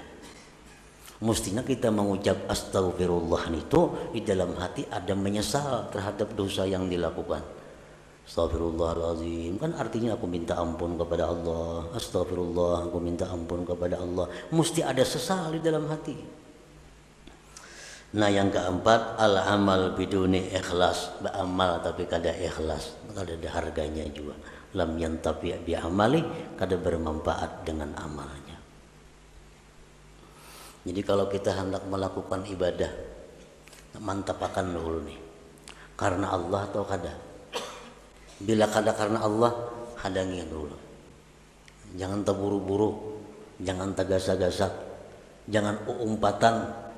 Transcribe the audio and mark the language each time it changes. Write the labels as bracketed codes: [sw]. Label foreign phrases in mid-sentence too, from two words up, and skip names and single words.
[bjn] Mestinya kita mengucap astagfirullah itu di dalam hati ada menyesal terhadap dosa yang dilakukan. Astagfirullahaladzim, kan artinya aku minta ampun kepada Allah. Astagfirullah, aku minta ampun kepada Allah. Mesti ada sesal di dalam hati. Nah, yang keempat, [ar] العمل بدون إخلاص. [bjn] Beramal tapi kada ikhlas, kada ada harganya juga. [ar] لم ينتفع بعملي, [bjn] kada bermanfaat dengan amalnya. Jadi kalau kita hendak melakukan ibadah, mantapakan dulu nih, karena Allah atau kada. Bila kada karena Allah, hadangi dulu. Jangan terburu-buru, jangan tergasa-gasa, jangan umpatan.